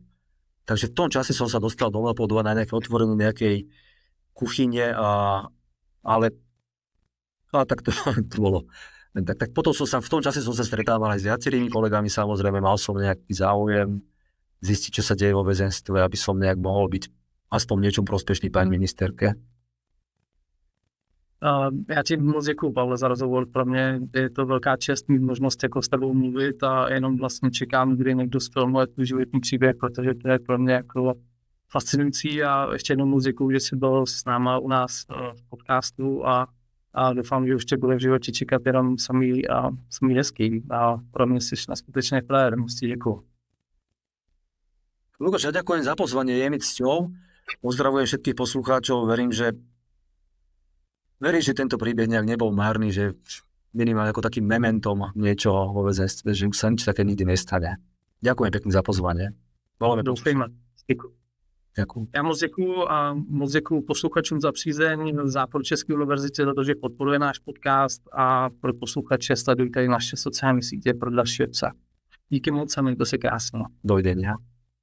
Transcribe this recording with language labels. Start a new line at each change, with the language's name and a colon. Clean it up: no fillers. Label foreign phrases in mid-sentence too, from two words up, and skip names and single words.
Slovak: Takže v tom čase som sa dostal do Leopoldova na nejaké otvorené nejakej kuchyne, ale tak to bolo. Tak potom v tom čase som sa stretával aj s viacerými kolegami, samozrejme mal som nejaký záujem zistiť, čo sa deje vo väzenstve, aby som nejak mohol byť aspoň niečom prospešný pani ministerke.
Czech: Já ti moc děkuju, Pavle, za rozhovor. Pro mě je to velká čest mít možnost jako s tebou mluvit a jenom vlastně čekám, kdy někdo zfilmuje tvůj životní příběh, protože to je pro mě jako fascinující a ještě jednou moc děkuju, že jsi byl s náma u nás v podcastu a doufám, že už tě bude v životě čekat jenom samý hezký a pro mě jsi neskutečný frajer, moc ti děkuju.
Slovak: Lukáš, ja ďakujem za pozvanie, je mi cťou. Pozdravujem všetkých poslucháčov, verím, že tento príbeh nejak nebol márny, že minimálne ako takým mementom niečoho vo väzenstve, že už sa nič také nikdy nestane. Ďakujem pekne za pozvanie.
Czech: Doufejme. Děkuji.
Slovak: Ďakujem.
Czech: Já moc děkuju a moc děkuju posluchačům za přízeň Západočeské univerzity, za to, že podporuje náš podcast a pro posluchače sledujte i naše sociální sítě pro další obsah. Díky moc a mějte se krásně.
Slovak: Dovidenia.